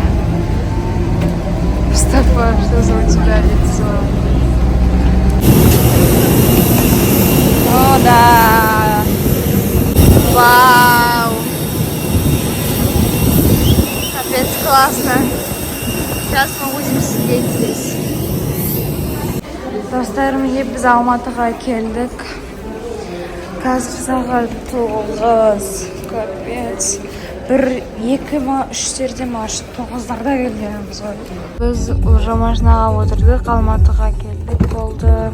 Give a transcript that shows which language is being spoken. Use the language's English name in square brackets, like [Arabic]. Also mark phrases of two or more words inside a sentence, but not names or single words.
[Russian] Мустафа, что за у тебя лицо? О, да! Вау! Капец, классно! Сейчас мы будем сидеть здесь. [Kazakh] Достарым, biz Алматыға келдік. Қазір сағат 9. Капец. 1-2-3-терде машин 9-дарда келгенбіз ғой. Біз уже машинаға отырдық, Алматыға келдік болды.